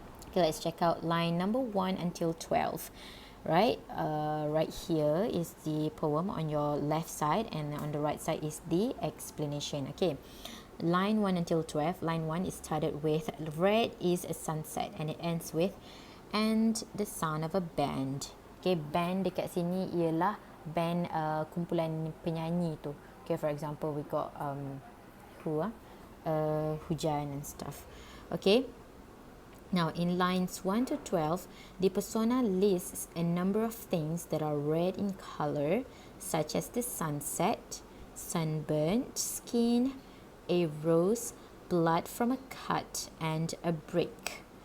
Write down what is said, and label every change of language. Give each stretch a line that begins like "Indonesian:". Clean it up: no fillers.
English: Okay, let's check out line number 1 until 12. Right, right here is the poem on your left side, and on the right side is the explanation. Okay, line 1 until 12. Line 1 is started with red is a sunset, and it ends with and the sound of a band.
Malay: Okay, band dekat sini ialah band kumpulan penyanyi tu.
English: Okay, for example we got
Malay: hujan
English: and stuff. Okay, now in lines 1 to 12, the persona lists a number of things that are red in color, such as the sunset, sunburnt skin, a rose, blood from a cut, and a brick.